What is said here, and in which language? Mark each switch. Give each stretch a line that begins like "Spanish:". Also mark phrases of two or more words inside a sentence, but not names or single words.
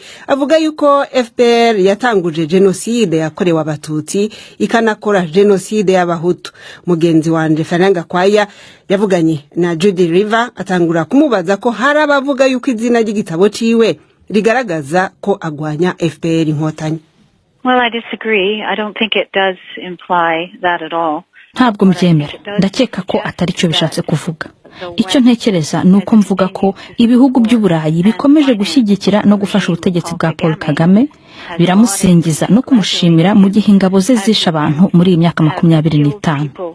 Rundi: Avuga yuko FPR yatanguje genocide yakorewe abatutsi ikanakora genocide y'abahutu. Mugenzi wanje Faranga Kwaya yavuganye na Judy Riva atangura kumubaza ko hari abavuga yuko izina ry'igitabo ciwe rigaragaza ko agwanya FPR inkotanyi.
English: Well, I disagree. I don't think it does imply that at all.
Kinyarwanda: Ntabwo mbyemera, ndakeka ko atari cyo bishatse kuvuga. icyo ntekereza ni uko mvuga ko ibihugu by'uburayi bikomeje gushyigikira no gufasha ubutegetsi bwa Paul Kagame, biramusingiza no kumushimira mu gihe ingabo ze zishe abantu muri iyi myaka 25.